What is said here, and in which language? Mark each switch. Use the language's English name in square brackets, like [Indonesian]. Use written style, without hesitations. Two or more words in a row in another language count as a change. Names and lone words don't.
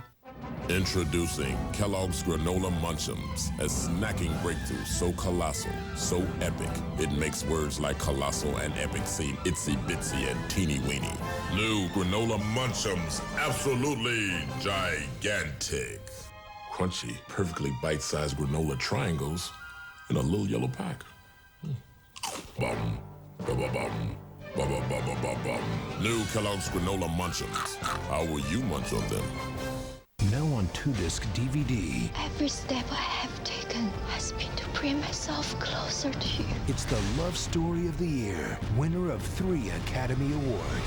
[English] Introducing Kellogg's Granola Munchums, a snacking breakthrough so colossal, so epic, it makes words like colossal and epic seem itsy bitsy and teeny weeny. New Granola Munchums, absolutely gigantic. Crunchy, perfectly bite-sized granola triangles in a little yellow pack. Bum, ba-ba-bum, ba-ba-ba-ba-ba-bum. New Kellogg's Granola Munchums. How will you munch on them? Now on 2-disc DVD. Every step I have taken has been to bring myself closer to you. It's the love story of the year. Winner of 3 Academy Awards.